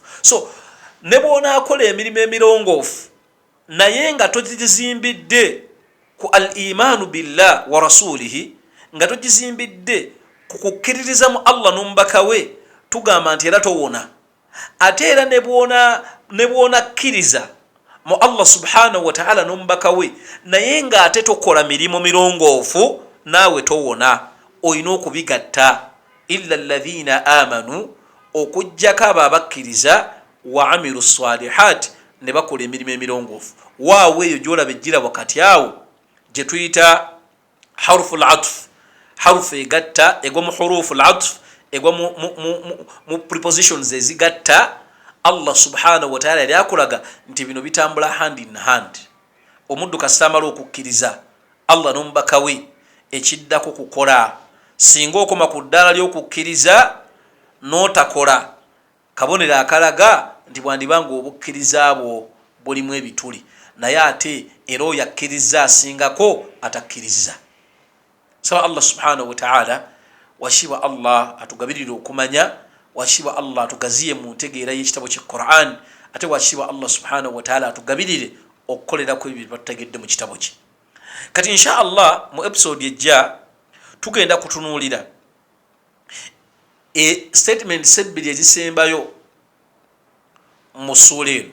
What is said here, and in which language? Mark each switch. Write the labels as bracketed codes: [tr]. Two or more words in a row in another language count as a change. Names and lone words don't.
[lg] So ne bw'onaakola emirimu emirongoofu naye nga togizimbidde ku [ar] الإيمان بالله ورسوله, [lg] nga togizimbidde ku kukkiririza mu Allah n'omubaka we, tugamba nti era towona. Ate era ne bw'onakkiriza mu Allah [ar] سبحانه وتعالى [lg] n'omubaka we naye ng'ate tokola mirimu mirongoofu, naawe towona, olina okubigatta. [ar] إلا الذين آمنوا, [lg] okujjako abo abakkiriza, [ar] وعملوا الصالحات, [lg] ne bakola emirimu emirongoofu. Waawe eyo gy'olaba ejjira wakati awo gye tuyita [ar] حروف العطف, [lg] harufu egatta egwa mu [ar] حروف العطف, [lg] egwa mu prepositions ezigatta. Allah [ar] سبحانه وتعالى [lg] yali akulaga nti bino bitambula [en] hand in hand. [lg] Omuddu kasita amala okukkiriza Allah n'omubaka we, ekiddako kukola. Singa okoma ku ddaala ly'okukkiriza n'otakola, kabonero akalaga nti bwandibanga obukkiriza bwo bulimu ebituli, naye ate era oyo akkiriza asingako atakkiriza. Saba Allah [ar] سبحانه وتعالى, [lg] washiba Allah atugabirire okumanya, washiba Allah atugaziye mu ntegeera y'ekitabo kye Quran, ate washiba Allah [ar] سبحانه وتعالى [lg] atugabirire okukolerako ebyo batutegedde mu kitabo kye. Kati [ar] إن شاء الله [lg] mu episode ejja tugenda kutunuulira statement sebbiri ezisembayo mu ssuula eno.